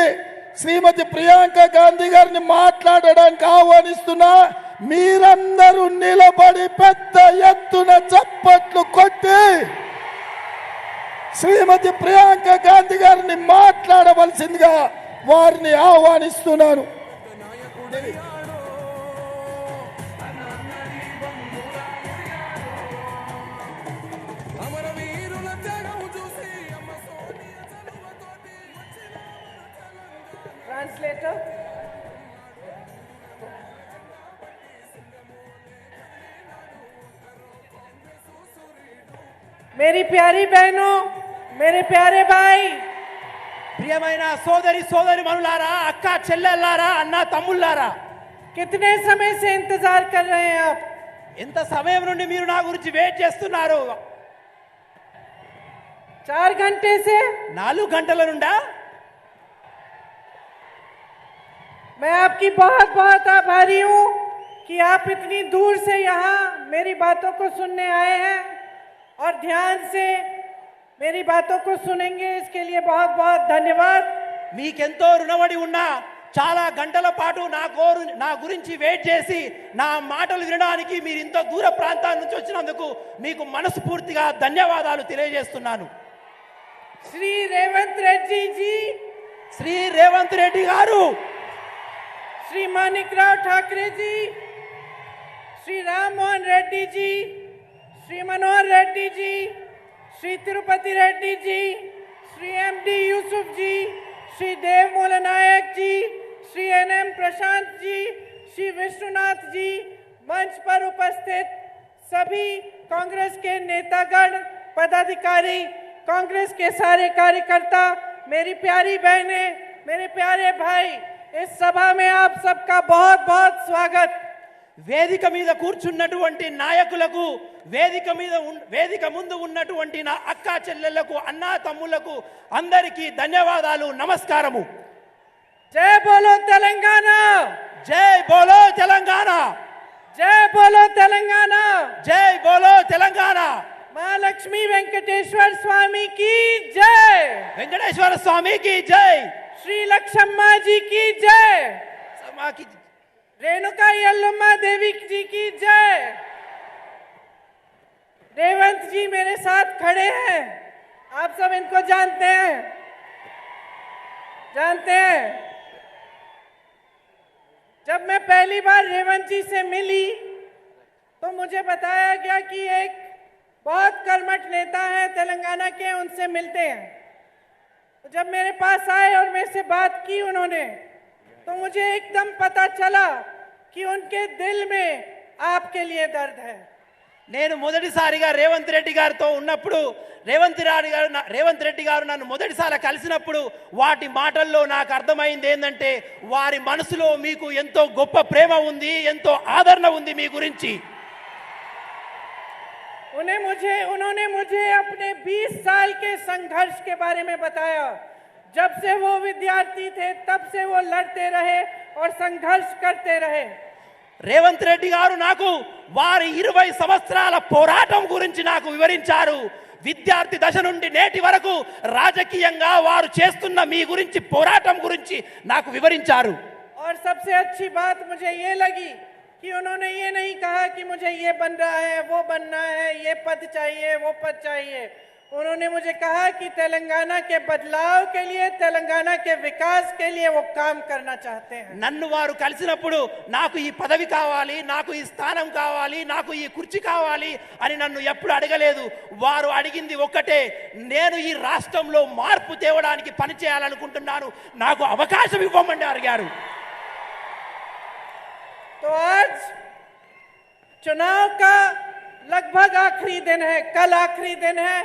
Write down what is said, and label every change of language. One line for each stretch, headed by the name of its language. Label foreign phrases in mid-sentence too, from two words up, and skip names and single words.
Telugu: శ్రీమతి ప్రియాంక గాంధీ గారిని మాట్లాడడానికి ఆహ్వానిస్తున్నా. మీరందరూ నిలబడి పెద్ద ఎత్తున చప్పట్లు కొట్టి శ్రీమతి ప్రియాంక గాంధీ గారిని మాట్లాడవలసిందిగా వారిని ఆహ్వానిస్తున్నాను.
Hindi: ट्रांसलेटर मेरी प्यारी बहनों, मेरे प्यारे भाई,
Telugu: ప్రియమైన సోదరి సోదరిమణులారా, అక్క చెల్లెల్లారా, అన్న తమ్ముళ్ళారా,
Hindi: कितने समय से इंतजार कर रहे हैं आप?
Telugu: ఎంత సమయం నుండి మీరు నా గురించి వెయిట్ చేస్తున్నారు?
Hindi: 4 घंटे से
Telugu: 4 గంటల నుండా?
Hindi: मैं आपकी बहुत बहुत आभारी हूँ कि आप इतनी दूर से यहाँ मेरी बातों को सुनने आए हैं और ध्यान से मेरी बातों को सुनेंगे। इसके लिए बहुत बहुत धन्यवाद।
Telugu: మీకెంతో రుణపడి ఉన్నా, చాలా గంటల పాటు నా గురించి వెయిట్ చేసి నా మాటలు వినడానికి మీరు ఇంత దూర ప్రాంతాల నుంచి వచ్చినందుకు మీకు మనస్ఫూర్తిగా ధన్యవాదాలు తెలియజేస్తున్నాను.
Hindi: श्री रेवंत रेड्डी जी,
Telugu: శ్రీ రేవంత్ రెడ్డి గారు,
Hindi: श्री मानिकराव ठाकरे जी, श्री राम मोहन रेड्डी जी, श्री मनोहर रेड्डी जी, श्री तिरुपति रेड्डी जी, श्री एमडी यूसुफ जी, श्री देव मूलनायक जी, श्री एनएम प्रशांत जी, श्री विष्णुनाथ जी, मंच पर उपस्थित सभी कांग्रेस के नेतागण, पदाधिकारी, कांग्रेस के सारे कार्यकर्ता, मेरी प्यारी बहनें, मेरे प्यारे भाई, इस सभा में आप सबका बहुत बहुत स्वागत।
Telugu: వేదిక మీద కూర్చున్నటువంటి నాయకులకు, వేదిక ముందు ఉన్నటువంటి నా అక్క చెల్లెళ్లకు, అన్నా తమ్ముళ్లకు అందరికీ ధన్యవాదాలు, నమస్కారము.
Hindi: जय बोलो तेलंगाना, जय बोलो तेलंगाना, जय बोलो तेलंगाना। जय बोलो तेलंगाना. महालक्ष्मी वेंकटेश्वर स्वामी की जय,
Telugu: వెంకటేశ్వర స్వామికి జై,
Hindi: श्री लक्ष्मा जी की जय, సమాకి रेणुका यल्लम्मा देवी जी की जय। रेवंत जी मेरे साथ खड़े हैं, आप सब इनको जानते हैं। जब मैं पहली बार रेवंत जी से मिली तो मुझे बताया गया कि एक बहुत कर्मठ नेता है तेलंगाना के, उनसे मिलते हैं। तो जब मेरे पास आए और मेरे से बात की उन्होंने, तो मुझे एकदम पता चला कि उनके दिल में आपके लिए दर्द है।
Telugu: నేను మొదటిసారిగా రేవంత్ రెడ్డి గారితో ఉన్నప్పుడు రేవంత్ రెడ్డి గారు నన్ను మొదటిసారి కలిసినప్పుడు వాటి మాటల్లో నాకు అర్థమైంది ఏంటంటే వారి మనసులో మీకు ఎంతో గొప్ప ప్రేమ ఉంది, ఎంతో ఆదరణ ఉంది మీ గురించి.
Hindi: उन्होंने मुझे अपने 20 साल के संघर्ष के बारे में बताया. जब से वो विद्यार्थी थे तब से वो लड़ते रहे और संघर्ष करते रहे.
Telugu: రేవంత్ రెడ్డి గారు నాకు వారి 20 సంవత్సరాల పోరాటం గురించి నాకు వివరించారు. విద్యార్థి దశ నుండి నేటి వరకు రాజకీయంగా వారు చేస్తున్న మీ గురించి పోరాటం గురించి నాకు వివరించారు.
Hindi: और सबसे अच्छी बात मुझे ये लगी कि उन्होंने ये नहीं कहा कि मुझे ये बन रहा है, वो बनना है, ये पद चाहिए, वो पद चाहिए. उन्होंने मुझे कहा कि तेलंगाना के बदलाव के लिए, तेलंगाना के विकास के लिए वो काम करना चाहते हैं.
Telugu: నన్ను వారు కలిసినప్పుడు నాకు ఈ పదవి కావాలి, నాకు ఈ స్థానం కావాలి, నాకు ఈ కుర్చీ కావాలి అని నన్ను ఎప్పుడు అడగలేదు. వారు అడిగింది ఒక్కటే, నేను ఈ రాష్ట్రంలో మార్పు తేవడానికి పని చేయాలనుకుంటున్నాను, నాకు అవకాశం ఇవ్వమని అడిగారు.
Hindi: तो आज चुनाव का लगभग आखिरी दिन है, कल आखिरी दिन है.